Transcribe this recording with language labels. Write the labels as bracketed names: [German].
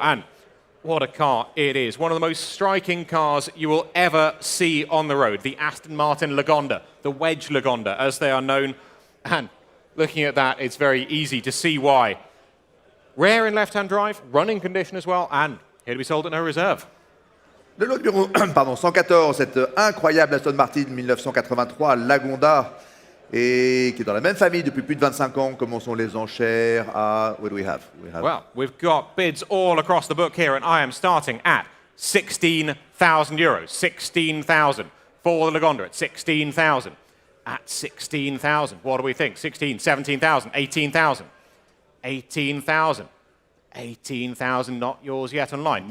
[English] And what a car it is. One of the most striking cars you will ever see on the road. The Aston Martin Lagonda, the Wedge Lagonda, as they are known. And looking at that, it's very easy to see why. Rare in left-hand drive, running condition as well, and here to be sold at no reserve. [French] Le lot numéro 114, cette incroyable Aston Martin 1983 Lagonda, et qui est dans la même famille depuis plus de 25 ans. Commençons les enchères à... [English] What do we have? Well, we've got bids all across the book here, and I am starting at 16,000 euros. 16,000 for the Lagonda at 16,000. At 16,000. What do we think? 16, 17,000, 18,000. 18,000. 18,000, not yours yet online.